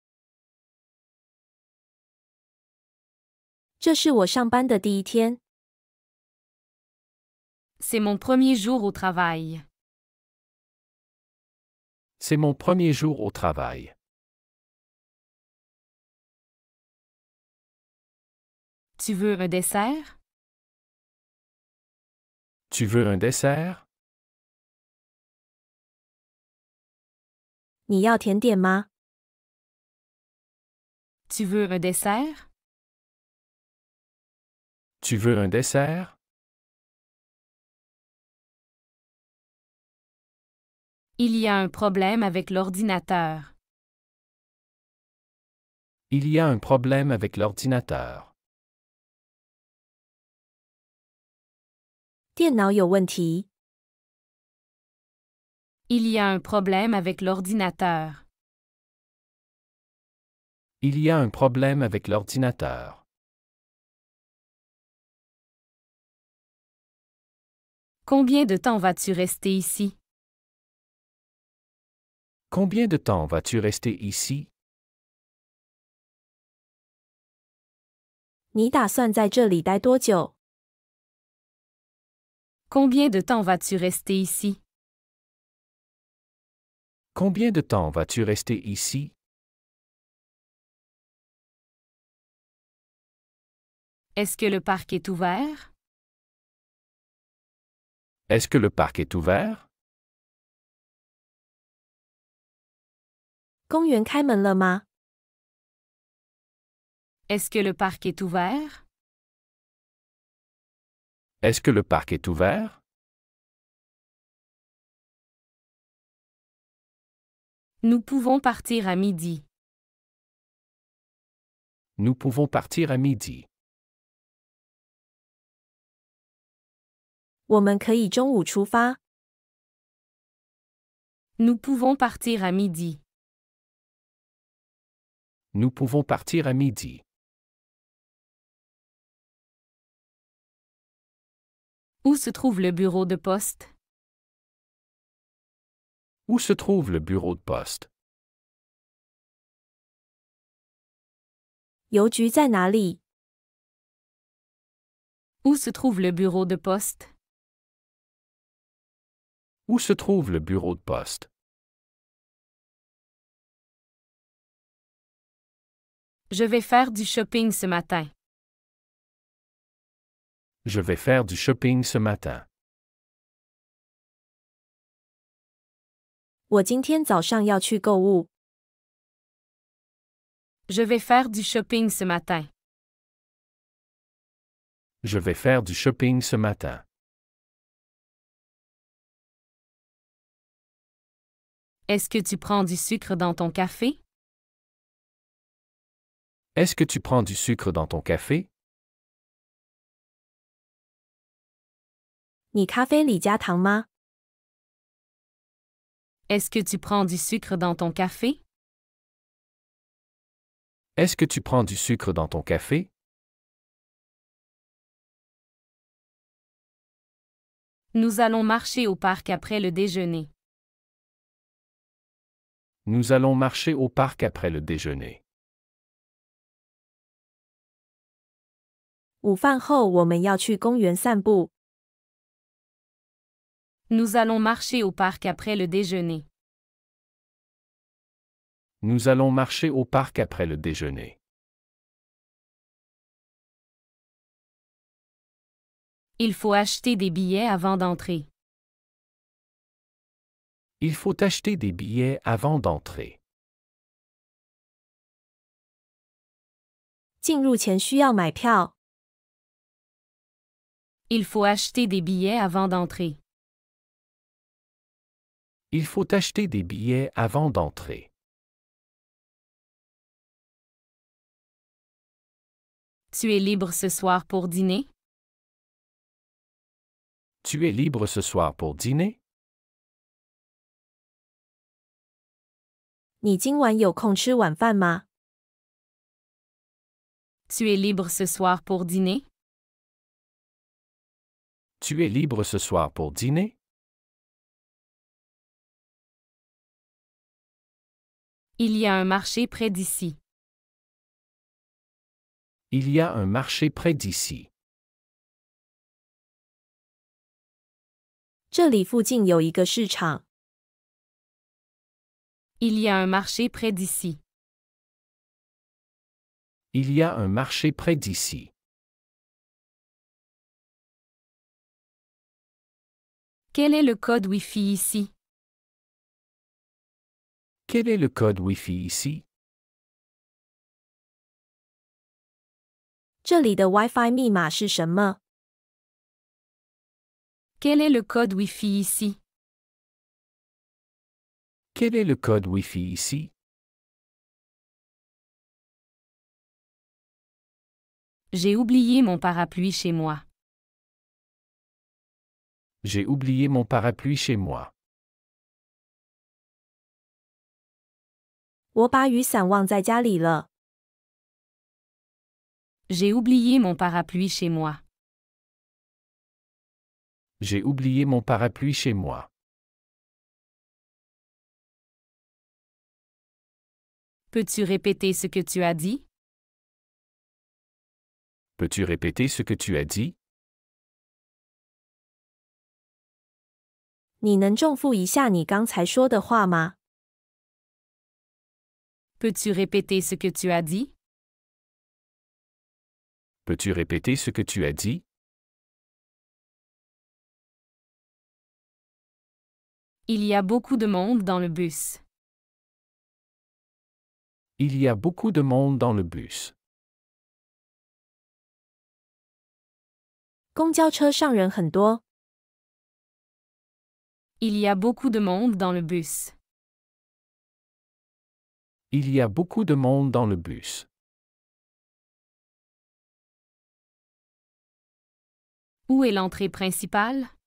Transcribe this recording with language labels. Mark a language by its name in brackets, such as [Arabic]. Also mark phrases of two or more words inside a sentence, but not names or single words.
[Chinese] 这是我上班的第一天。 [French] C'est mon premier jour au travail. C'est mon premier jour au travail. Tu veux un dessert? Tu veux un dessert? [Chinese] 你要甜点吗？ [French] Tu veux un dessert? Tu veux un dessert? Il y a un problème avec l'ordinateur. Il y a un problème avec l'ordinateur. [Chinese] 电脑有问题。 [French] Il y a un problème avec l'ordinateur. Il y a un problème avec l'ordinateur. Combien de temps vas-tu rester ici? Combien de temps vas-tu rester ici? [Chinese] 你打算在这里待多久？ [French] Combien de temps vas-tu rester ici? Combien de temps vas-tu rester ici? Est-ce que le parc est ouvert? Est-ce que le parc est ouvert? [Chinese] 公园开门了吗？ [French] Est-ce que le parc est ouvert? Est-ce que le parc est ouvert? Nous pouvons partir à midi. Nous pouvons partir à midi. [Chinese] 我们可以中午出发。 [French] Nous pouvons partir à midi. Nous pouvons partir à midi. Où se trouve le bureau de poste? Où se trouve le bureau de poste? [Chinese] 邮局在哪里？ [French] Où se trouve le bureau de poste? Où se trouve le bureau de poste? Je vais faire du shopping ce matin. Je vais faire du shopping ce matin. [Chinese] 我今天早上要去购物。 [French] Je vais faire du shopping ce matin. Je vais faire du shopping ce matin. Est-ce que tu prends du sucre dans ton café? Est-ce que tu prends du sucre dans ton café? [Chinese] 你咖啡里加糖吗？ [French] Est-ce que tu prends du sucre dans ton café? Est-ce que tu prends du sucre dans ton café? Nous allons marcher au parc après le déjeuner. Nous allons marcher au parc après le déjeuner. [Chinese] 午饭后我们要去公园散步。 [French] Nous allons marcher au parc après le déjeuner. Nous allons marcher au parc après le déjeuner. Il faut acheter des billets avant d'entrer. Il faut acheter des billets avant d'entrer. [Chinese] 进入前需要买票。 [French] Il faut acheter des billets avant d'entrer. Il faut acheter des billets avant d'entrer. Tu es libre ce soir pour dîner? Tu es libre ce soir pour dîner? [Chinese] 你今晚有空吃晚饭吗？ [French] Tu es libre ce soir pour dîner? Tu es libre ce soir pour dîner? Il y a un marché près d'ici. Il y a un marché près d'ici. [Chinese] 这里附近有一个市场。 [French] Il y a un marché près d'ici. Il y a un marché près d'ici. Quel est le code Wi-Fi ici? Quel est le code Wi-Fi ici? [Chinese] 这里的 WiFi 密码是什么？ [French] Quel est le code Wi-Fi ici? Quel est le code Wi-Fi ici? J'ai oublié mon parapluie chez moi. J'ai oublié mon parapluie chez moi. [Chinese] 我把雨伞忘在家里了。 [French] J'ai oublié mon parapluie chez moi. J'ai oublié mon parapluie chez moi. Peux-tu répéter ce que tu as dit? Peux-tu répéter ce que tu as dit? [Chinese] 你能重复一下你刚才说的话吗？ [French] Peux-tu répéter ce que tu as dit? Peux-tu répéter ce que tu as dit? Il y a beaucoup de monde dans le bus. Il y a beaucoup de monde dans le bus. [Chinese] 公交车上人很多。 [French] Il y a beaucoup de monde dans le bus. Il y a beaucoup de monde dans le bus. Où est l'entrée principale?